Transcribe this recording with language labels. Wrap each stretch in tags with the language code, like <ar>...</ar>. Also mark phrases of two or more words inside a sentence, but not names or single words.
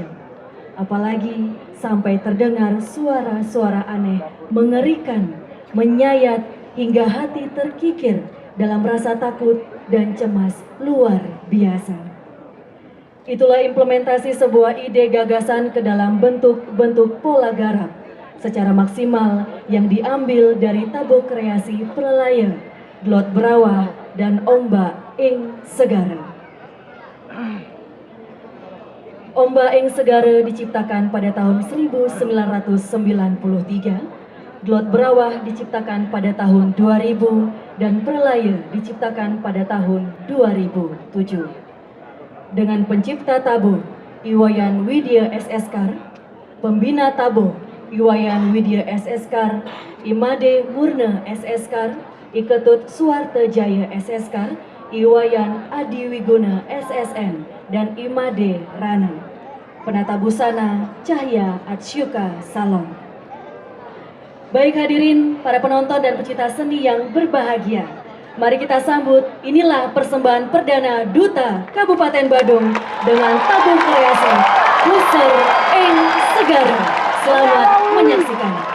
<id>Apalagi sampai terdengar suara-suara aneh, mengerikan, menyayat hingga hati terkikir dalam rasa takut dan cemas luar biasa. Itulah implementasi sebuah ide gagasan ke dalam bentuk-bentuk pola garap secara maksimal yang diambil dari tabuh kreasi Prelaya, Glot Berawah, dan Ombak ing Segara. Ombak ing Segara diciptakan pada tahun 1993, Glot Berawah diciptakan pada tahun 2000, dan Prelaya diciptakan pada tahun 2007. Dengan pencipta tabuh Iwayan Widya SSK, pembina tabuh Iwayan Widya SSK, Imade Murna SSK, Iketut Suwarta Jaya SSK, Iwayan Adi Wiguna SSN, dan Imade Rana. Penata busana Cahya Atsyuka Salon. Baik hadirin, para penonton dan pecinta seni yang berbahagia, mari kita sambut, inilah persembahan perdana Duta Kabupaten Badung dengan tabuh kreasi Puser ing Segara. Selamat menyaksikan.</id>